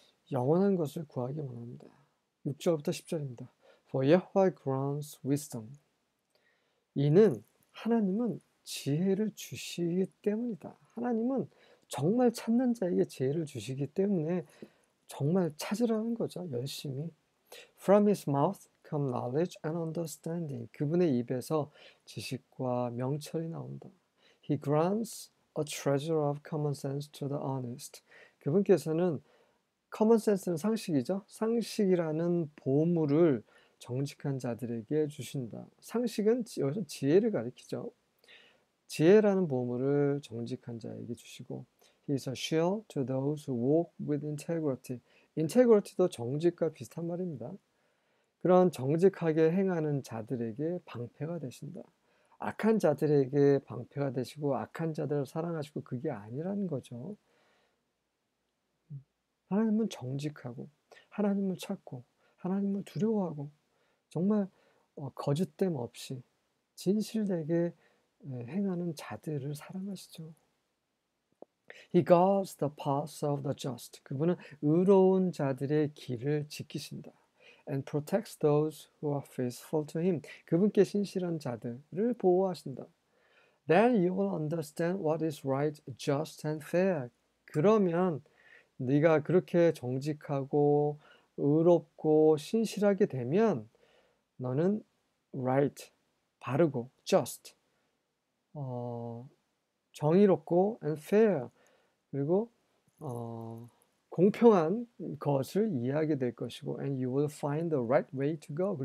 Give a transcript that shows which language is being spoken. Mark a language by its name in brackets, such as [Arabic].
[Korean] 영원한 것을 구하기 원합니다. 6절부터 10절입니다. [English] For Yahweh grants wisdom. [Korean] 이는 하나님은 지혜를 주시기 때문이다. 하나님은 정말 찾는 자에게 지혜를 주시기 때문에 정말 찾으라는 거죠. 열심히. [English] From his mouth come knowledge and understanding. [Korean] 그분의 입에서 지식과 명철이 나온다. [English] He grants a treasure of common sense to the honest. [Korean] 그분께서는 common sense는 상식이죠. 상식이라는 보물을 정직한 자들에게 주신다. 상식은 여기서 지혜를 가리키죠. 지혜라는 보물을 정직한 자에게 주시고 [English] He is a shield to those who walk with integrity. [Korean] integrity도 정직과 비슷한 말입니다. 그런 정직하게 행하는 자들에게 방패가 되신다. 악한 자들에게 방패가 되시고 악한 자들을 사랑하시고 그게 아니라는 거죠. 하나님은 정직하고 하나님을 찾고 하나님을 두려워하고 정말 거짓됨 없이 진실되게 행하는 자들을 사랑하시죠. [English] He guards the paths of the just. [Korean] 그분은 의로운 자들의 길을 지키신다. [English] And protects those who are faithful to him. [Korean] 그분께 신실한 자들을 보호하신다. [English] Then you will understand what is right, just and fair. [Korean] 그러면 네가 그렇게 정직하고 의롭고 신실하게 되면 너는 right, 바르고 just, 정의롭고 and fair, 그리고 공평한 것을 이해하게 될 것이고 [English] and you will find the right way to go.